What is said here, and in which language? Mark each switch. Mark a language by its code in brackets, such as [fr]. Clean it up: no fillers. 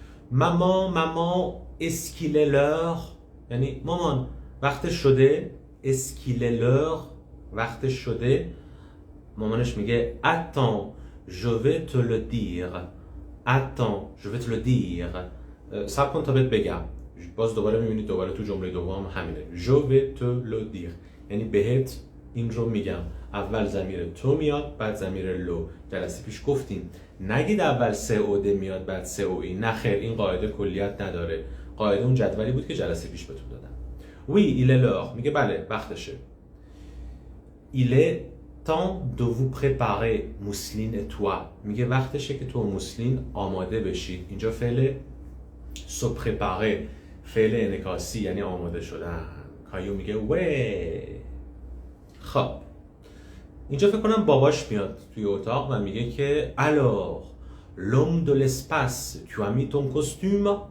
[fa] مامان [fr] est-ce qu'il est l'heure، [fa] یعنی مامان وقتش شده. [fr] est-ce qu'il est l'heure [fa] وقتش شده. مامانش میگه [fr] attends je vais te le dire. attends je vais te le dire. [fa] صبر کن تا بهت بگم. باز دوباره میبینید دوباره تو جمله دوم همینه. [fr] je vais te le dire [fa] یعنی بهت این رو میگم. اول ضمیر تو میاد بعد ضمیر لو. جلسه پیش گفتیم نگید اول سئوده میاد بعد سئوئی. نه خیر، این قاعده کلیت نداره. قاعده اون جدولی بود که جلسه پیش بهتون دادم. [fr] oui il est l'heure [fa] میگه بله وقتشه. [fr] il est temps de vous préparer Mousseline et toi [fa] میگه وقتشه که تو و موسلین آماده بشید. اینجا فعل se préparer فعل انعکاسی یعنی آماده شدن. کایو میگه وی. خب اینجا فکر کنم باباش میاد توی اتاق و میگه که [fr] alors l'homme de l'espace tu as mis ton costume.